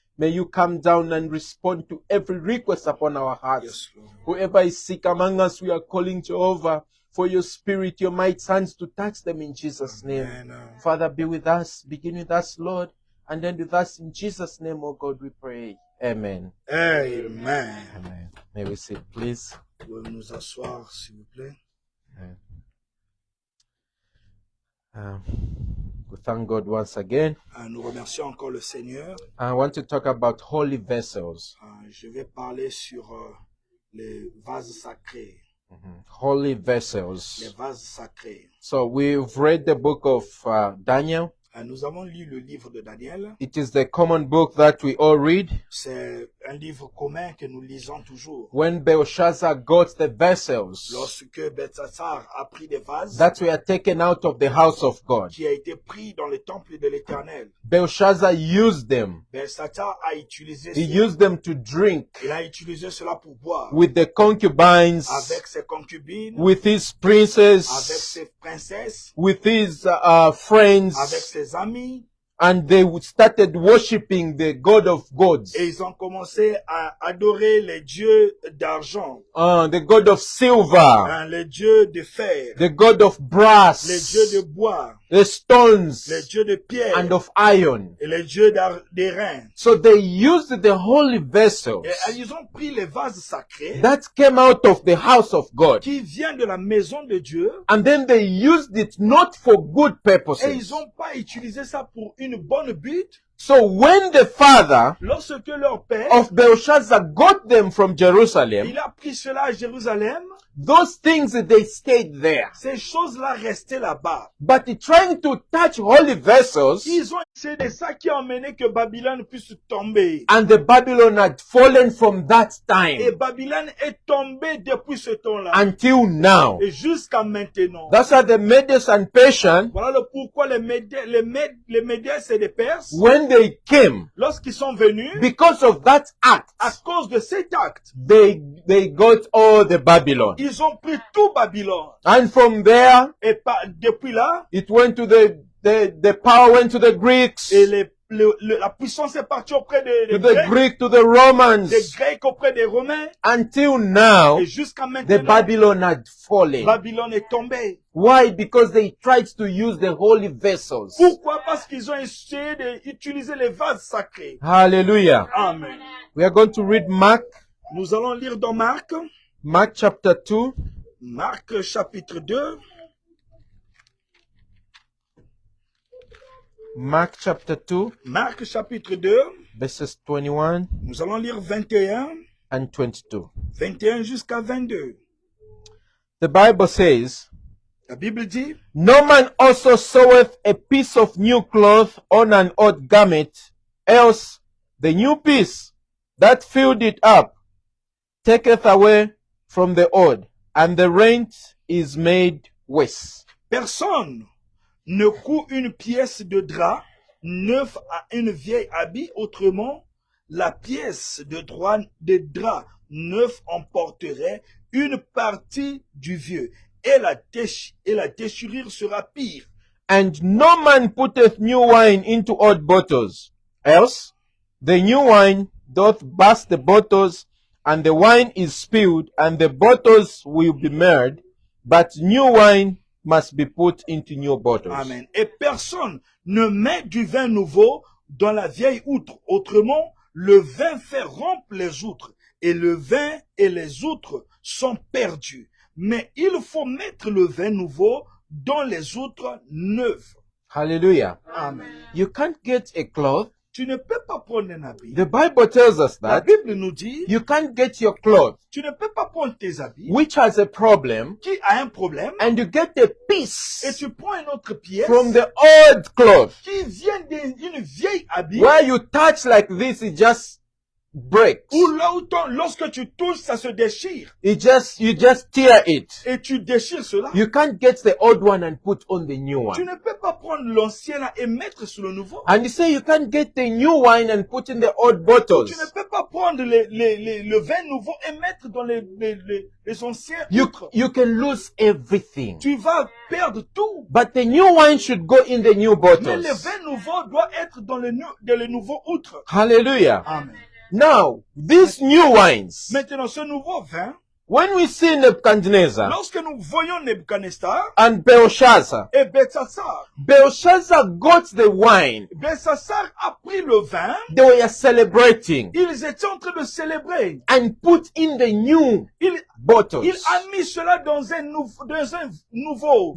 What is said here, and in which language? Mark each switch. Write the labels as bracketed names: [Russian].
[English] May you come down and respond to every request upon our hearts. Yes, Lord. Whoever is sick among us, we are calling Jehovah for your spirit, your might hands to touch them in Jesus' name. Amen. Father, be with us, begin with us, Lord, and end with us in Jesus' name, oh God, we pray. Amen. Amen. Amen. May we sit, please. [French] Pouvez nous asseoir, s'il vous plaît. [English] We thank God once again. [French] Nous remercions encore le Seigneur. [English] I want to talk about holy vessels. [French] Je vais parler sur les vases sacrés. [English] Holy vessels. [French] Les vases sacrés. [English] So we've read the book of Daniel. [French] Nous avons lu le livre de Daniel. [English] It is the common book that we all read. [French] C'est un livre commun que nous lisons toujours. [English] When Belshazzar got the vessels [French] Lorsque Belshazzar a pris des vases [English] that were taken out of the house of God, [French] qui a été pris dans le temple de l'Éternel, [English] Belshazzar used them. [French] Belshazzar a utilisé [English] He [French] cela. [English] used them to drink [French] Il a utilisé cela pour boire [English] with the concubines, [French] avec ses concubines, [English] with his [French] avec [English] princes, [French] ses princesses, [English] with his friends, [French] avec ses amis, [English] and they started worshiping the God of gods, [French] et ils ont commencé à adorer les dieux d'argent, [English] the God of silver, [French] les dieux de fer, [English] the God of [French] les [English] brass, [French] dieux de bois, [English] the stones, [French] les dieux de pierre [English] and of iron. [French] et les dieux d'airain. [English] So they used the holy vessels [French] Et ils ont pris les vases sacrés [English] that came out of the house of God, [French] qui viennent de la maison de Dieu, [English] and then they used it not for good [French] et [English] purposes. [French] ils n'ont pas utilisé ça pour une bonne but. [English] So when the father [French] Lorsque leur père, [English] of Belshazzar got them from Jerusalem, [French] il a pris cela à Jérusalem, [English] those things, they stayed there. [French] ces choses-là restaient là-bas. [English] But trying to touch holy vessels, [French] Ils ont, c'est de ça qui a emmené que Babylone puisse tomber. [English] and the Babylon had fallen from that [French] Et [English] time [French] Babylone est tombée depuis ce temps-là. [English] until now. [French] Et jusqu'à maintenant. [English] That's why the Medes and Persians, [French] Voilà le pourquoi les Médès et les Perses, [English] when they came, [French] lorsqu'ils sont venus, [English] because of that act, [French] à cause de cet acte, [English] they got all the Babylon. [French] ils ont pris tout Babylone. [English] And from there, [French] Et depuis là, [English] it went to the power went to the Greeks, [French] et la puissance est partie auprès [English] to [French] des [English] the [French] Grecs, [English] Greek, to the Romans, [French] des Grecs auprès des Romains, [English] until now, [French] et jusqu'à [English] the [French] maintenant, [English] Babylon had fallen. [French] Babylone est tombée. [English] Why? Because they tried to use the holy vessels. [French] Pourquoi? Parce qu'ils ont essayé d'utiliser les vases sacrés. [English] Hallelujah. Amen. We are going to read Mark [French] Nous allons lire dans Marc [English] chapter 2. [French] Marc chapitre 2. [English] Mark chapter 2, [French] Marc chapitre 2. [English] verses 21 [French] Nous allons lire 21. [English] and 22. [French] 21 jusqu'à 22. [English] The Bible says, [French] La Bible dit, [English] "No man also seweth a piece of new cloth on an old garment, else the new piece that filled it up taketh away from the old, and the rent is made worse." [French] personne ne coud une pièce de drap neuf à une vieille habit, autrement, la pièce de drap neuf emporterait une partie du vieux, et la déchirure sera pire. [English] And no man putteth new wine into old bottles, else the new wine doth burst the bottles, and the wine is spilled, and the bottles will be marred, but new wine must be put into new bottles. Amen. [French] Et personne ne met du vin nouveau dans la vieille outre, autrement, le vin fait rompre les outres, et le vin et les outres sont perdus. Mais il faut mettre le vin nouveau dans les outres neuves. [English] Hallelujah. Amen. You can't get a cloth [French] Tu ne peux pas prendre un habit. [English] The Bible tells us [French] La [English] that [French] Bible nous dit, [English] you can't get your clothes, [French] tu ne peux pas prendre tes habits [English] which has a problem, [French] qui a un problème [English] and you get a [French] et [English] piece [French] tu prends une autre pièce [English] from the old cloth. [French] qui vient d'une vieille habit [English] Where you touch like this, it just breaks. [French] où lorsque tu touches, ça se déchire [English] You just tear it. [French] et tu déchires cela. [English] You can't get the old one and put on the new [French] Tu [English] one. [French] ne peux pas prendre l'ancien là et mettre sur le nouveau. [English] And you say you can't get the new wine and put in the old [French] Tu [English] bottles. [French] ne peux pas prendre le vin nouveau et mettre dans les anciens outres. [English] You can lose everything. [French] Tu vas perdre tout. [English] But the new wine should go in the new [French] Mais [English] bottles. [French] le vin nouveau doit être dans le nouveau outre. [English] Hallelujah. Amen. Now, these new wines, [French] Maintenant, ce nouveau vin, [English] when we see Nebuchadnezzar [French] lorsque nous voyons Nebuchadnezzar [English] and Belshazzar, [French] et Belshazzar, [English] Belshazzar got the wine. [French] Belshazzar a pris le vin, [English] They were celebrating [French] ils étaient en train de célébrer. [English] and put in the new [French] Il [English] bottles, [French] a mis cela dans un nouveau,